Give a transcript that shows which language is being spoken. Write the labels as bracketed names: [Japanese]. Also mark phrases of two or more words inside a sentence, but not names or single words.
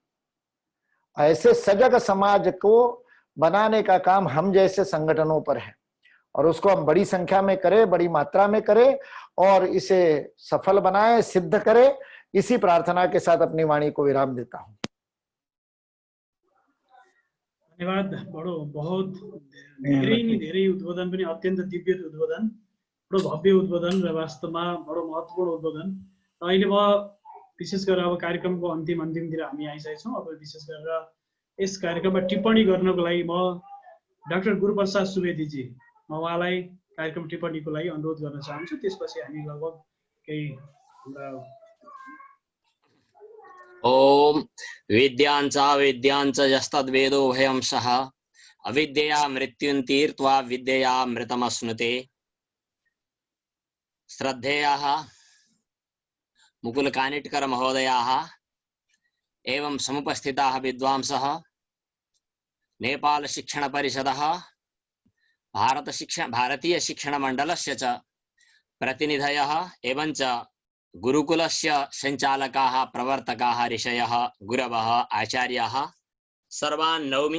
[Hindi] ऐसे सजग समाज को बनाने का काम हम जैसे संगठनों पर है, और उसको हम बड़ी संख्या में करें, बड़ी मात्रा में करें और इसे सफल बनाएं, सिद्ध करें। इसी प्रार्थना के साथ अपनी वाणी को विराम देता हूं। धन्यवाद। [Nepali] बहुत धेरै उद्बोधन पनि अत्यन्त दिव्य उद्बोधन, बडो भव्य उद्बोधन र वास्तवमा बडो महत्त्वपूर्ण उद्बोधन। अहिले म विशेष गरेर अब कार्यक्रमको अन्तिमतिर हामी आइसकेका छौँ। अब विशेष गरेर यस कार्यक्रममा टिप्पणी गर्नको लागि म डाक्टर गुरुप्रसाद सुवेदीजी, म उहाँलाई कार्यक्रम टिप्पणीको लागि अनुरोध गर्न चाहन्छु। त्यसपछि हामी लगभग केही [Sanskrit] ओम विद्यांच विद्यांच यस्तद्वेदो भयं सः अविद्यया मृत्युं तीर्त्वा विद्यया मृतमश्नुते। श्रद्धेयाः मुकुल कानिटकर महोदयाः एवं समुपस्थिताः विद्वांसः, नेपाल शिक्षण परिषदः, भारतीय शिक्षण मंडलस्य च प्रतिनिधयः एवं च गुरुकुलस्य संचालकाः प्रवर्तकाः ऋषयः गुरवः आचार्याः सर्वान् नौमि।